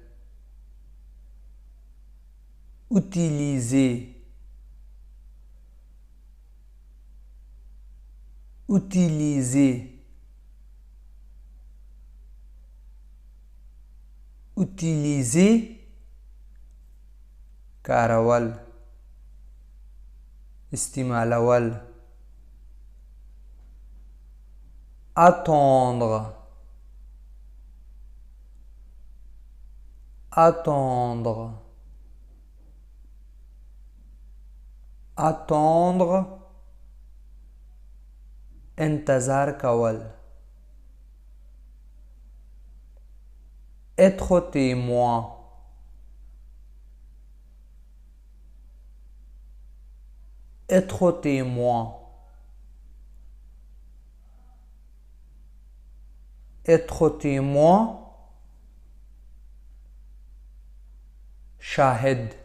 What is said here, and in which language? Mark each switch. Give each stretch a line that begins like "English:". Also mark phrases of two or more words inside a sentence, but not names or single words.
French: utiliser utiliser utiliser
Pashto: کارول، استعمالول.
French: attendre attendre attendre
Pashto: انتظار کول.
French: être témoin être témoin être témoin شاهد.